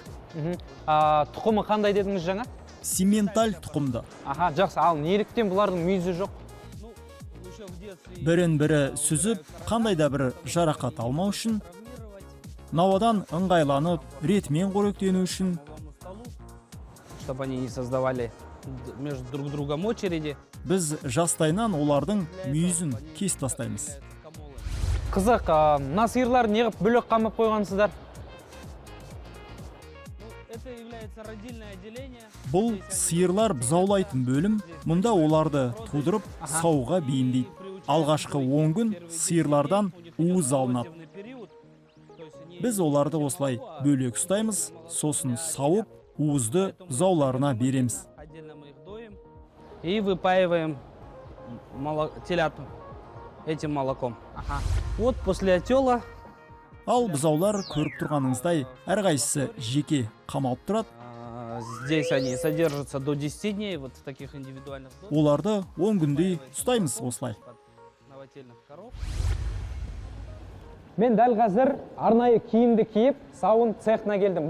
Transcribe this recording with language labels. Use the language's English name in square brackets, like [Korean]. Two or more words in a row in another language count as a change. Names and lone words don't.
[Kazakh] Тұқымы қандай дедіңіз жаңа? Симменталь тұқымды. Аха, жақсы, ал неліктен бұлардың мүйізі жоқ? Бірін-бірі сүзіп, қандай да бір жарақат алмау үшін, науадан ыңғайланып, ретімен қоректену үшін, [Russian] Чтобы они не создавали между друг другом очереди. [Kazakh] біз жастайынан олардың мүйізін кесіп тастаймыз. Қызық, мына сиырлар неғып бөлек қамып қойғансыздар? [Russian] Это является родильное отделение. [Kazakh] Бұл сиырлар бұзаулайтын бөлім, мұнда оларды тудырып, сауға бейімдейді. Алғашқы 10 күн сиырлардан уыз алынады. Біз оларды осылай бөлек ұстаймыз, сосын сауып, уызды бұзауларына береміз. [Russian] Отдельно мы их доим и выпаиваем телят этим молоком. Вот после отела [Kazakh] Ал бұзаулар көріп тұрғаныңыздай, әрқайсысы жеке қамалып тұрады. [Russian] здесь они содержатся до 10 дней вот в таких индивидуальных домах. [Kazakh] Оларды 10 күндей ұстаймыз осылай. [Russian] Новотельных коров. [Kazakh] Мен дәл қазір арнайы киімді киіп, сауын цехына келдім.